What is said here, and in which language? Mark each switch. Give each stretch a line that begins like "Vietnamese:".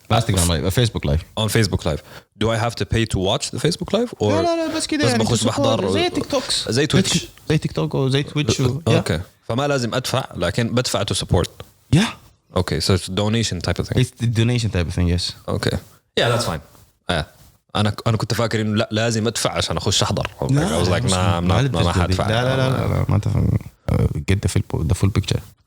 English: Instagram live Facebook live on Facebook live do I have to pay to watch the Facebook live or
Arabic: لا بس كده يعني بخش بحضر زي تيك توكس زي تويتش زي تيك توك وزي تويتش
English: okay
Arabic: فما لازم ادفع لكن بدفع
English: to support okay so it's donation type of thing it's the donation type of thing yes okay yeah that's fine
Arabic: انا كنت فاكر انه لا لازم ادفع عشان اخش احضر
English: I was like
Arabic: ما حدفع لا ما تفهم
English: get the full picture